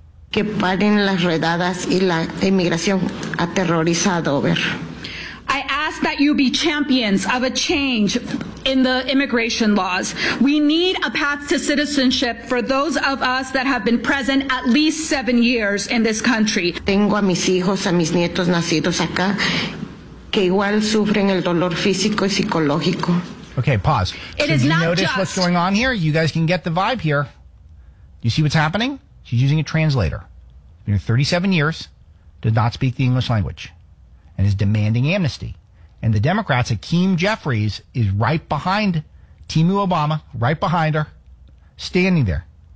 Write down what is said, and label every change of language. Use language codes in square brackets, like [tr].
[es] Que paren las redadas y la inmigración aterrorizado. [en] I ask that you be champions of a change in the immigration laws. We need a path to citizenship for those of us that have been present at least 7 years in this country. [es] Tengo a mis hijos, a mis nietos nacidos acá, que igual sufren el dolor físico y psicológico. [en] Okay, pause. It is not just. Did you notice what's going on here? You guys can get the vibe here. You see what's happening? She's using a translator. She's been here 37 years, does not speak the English language, and is demanding amnesty. And the Democrats, Akeem Jeffries, is right behind Timu Obama, right behind her, standing there.